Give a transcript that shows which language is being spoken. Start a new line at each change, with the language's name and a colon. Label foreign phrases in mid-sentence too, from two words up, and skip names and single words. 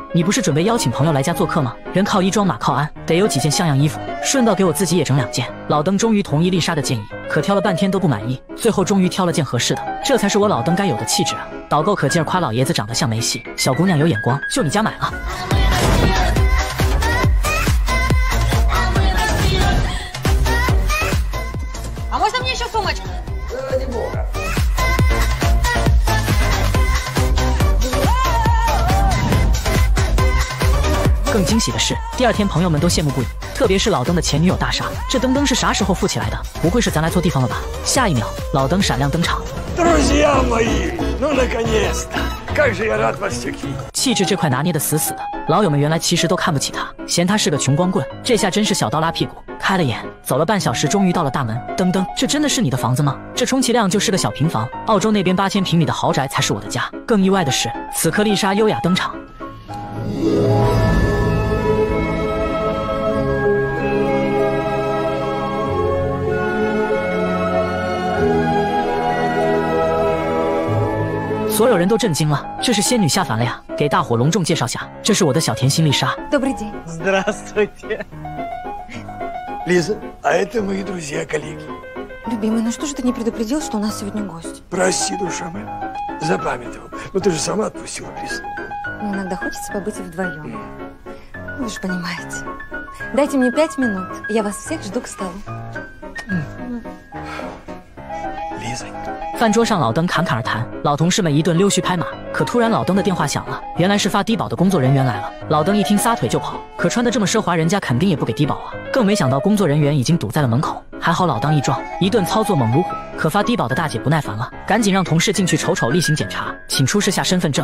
Chinese: 你不是准备邀请朋友来家做客吗？人靠衣装马靠鞍，得有几件像样衣服，顺道给我自己也整2件。老登终于同意丽莎的建议，可挑了半天都不满意，最后终于挑了件合适的。这才是我老登该有的气质啊！导购可劲儿夸老爷子长得像梅西，小姑娘有眼光，就你家买了。
Russian: А можно мне еще сумочку? Ради бога.
Chinese: 更惊喜的是，第2天朋友们都羡慕不已， 特别是老登的前女友大莎，这登登是啥时候富起来的？不会是咱来错地方了吧？下一秒，老登闪亮登场。
Russian: Друзья мои, ну наконец-то! Как же я рад вас всех видеть!
Chinese: 气质这块拿捏的死死的，老友们原来其实都看不起他，嫌他是个穷光棍，这下真是小刀拉屁股。开了眼，走了半小时，终于到了大门。登登，这真的是你的房子吗？这充其量就是个小平房，澳洲那边8000平米的豪宅才是我的家。更意外的是，此刻丽莎优雅登场。所有人都震惊了，这是仙女下凡了呀！给大伙隆重介绍下，这是我的小甜心丽莎。
Russian: Добрый день. Здравствуйте. Лиза, а это мои друзья-коллеги. Любимый, ну что же ты не предупредил, что у нас сегодня гость? Прости, душа моя. Запамятовал. Но ты же сама отпустила прислугу. Ну, иногда хочется побыть вдвоем. Вы же понимаете. Дайте мне 5 минут, я вас всех жду к столу. Лизонька.
Chinese: 饭桌上，老登侃侃而谈，老同事们一顿溜须拍马。可突然，老登的电话响了，原来是发低保的工作人员来了。老登一听，撒腿就跑。可穿得这么奢华，人家肯定也不给低保啊。更没想到，工作人员已经堵在了门口。还好老当益壮，一顿操作猛如虎。可发低保的大姐不耐烦了，赶紧让同事进去瞅瞅例行检查，请出示下身份证。